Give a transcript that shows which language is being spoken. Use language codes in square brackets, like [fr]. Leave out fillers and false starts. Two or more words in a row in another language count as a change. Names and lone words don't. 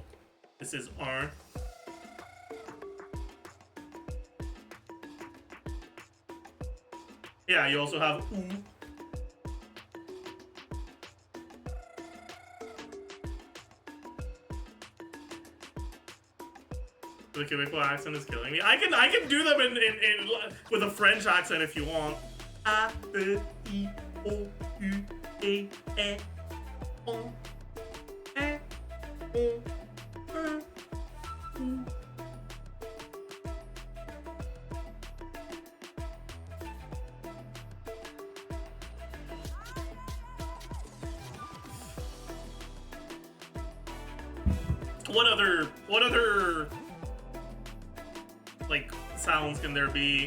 [en] This is un. Yeah, you also have oo. The Quebecois accent is killing me. I can do them in with a French accent if you want. A, E, I, O, U, E, O, E, O, U. What other like sounds can there be?